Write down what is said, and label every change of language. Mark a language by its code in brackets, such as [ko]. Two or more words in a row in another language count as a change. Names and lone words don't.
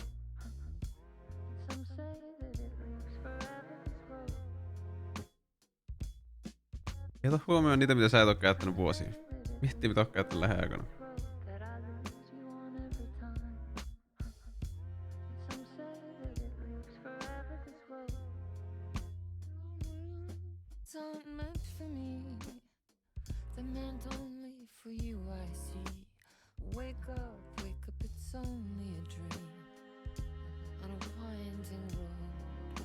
[en] Some say that it moves forever, this road. [fi] Ei ota huomioon niitä, mitä sä et oo käyttänyt vuosia. Miettii, mitä oot käyttänyt lähiaikoina. [en] Don't meant for me, the man only for you I see. Wake up, it's only a dream on a winding road.